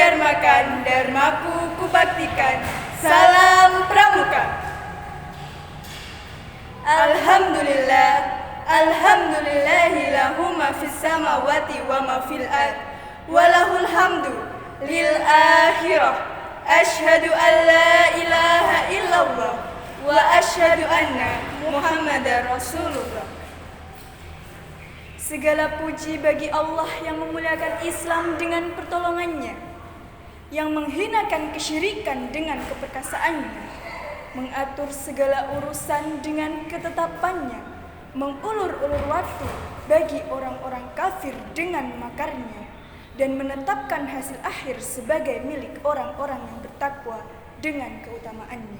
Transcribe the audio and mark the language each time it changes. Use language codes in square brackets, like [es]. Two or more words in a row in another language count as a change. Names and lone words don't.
[id] gerakan dharmaku kubaktikan. Salam Pramuka. Alhamdulillah, [ar] الحمد لله له ما في السماوات وما في الأرض وله الحمد للآخرة. أشهد أن لا إله إلا الله وأشهد أن محمدا رسول الله. [id] Segala puji bagi Allah yang memuliakan Islam dengan pertolongannya, yang menghinakan kesyirikan dengan keperkasaannya, mengatur segala urusan dengan ketetapannya, mengulur-ulur waktu bagi orang-orang kafir dengan makarnya, dan menetapkan hasil akhir sebagai milik orang-orang yang bertakwa dengan keutamaannya.